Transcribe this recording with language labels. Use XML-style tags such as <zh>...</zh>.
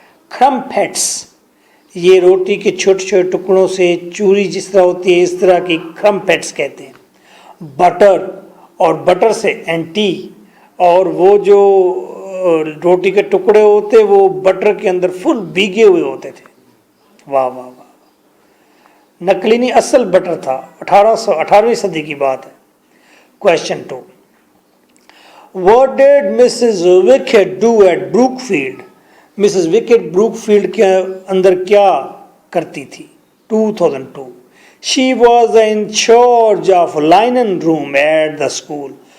<ur>کرمپیٹس, یہ روٹی کے چھوٹے چھوٹے ٹکڑوں سے چوری جس طرح ہوتی ہے اس طرح کی کرمپیٹس کہتے ہیں. بٹر, اور بٹر سے اینٹی, اور وہ جو روٹی کے ٹکڑے ہوتے وہ بٹر کے اندر فل بھیگے ہوئے ہوتے تھے. واہ واہ واہ, نقلی نہیں اصل بٹر تھا. 18ویں صدی کی بات ہے.</ur> <en>Question 2, What did Mrs. Wickett do at Brookfield?</en> <ur>Mrs wicket Brook field کے اندر کیا کرتی تھی؟ 2002.</ur> <en>She was in charge of linen room at the school.</en>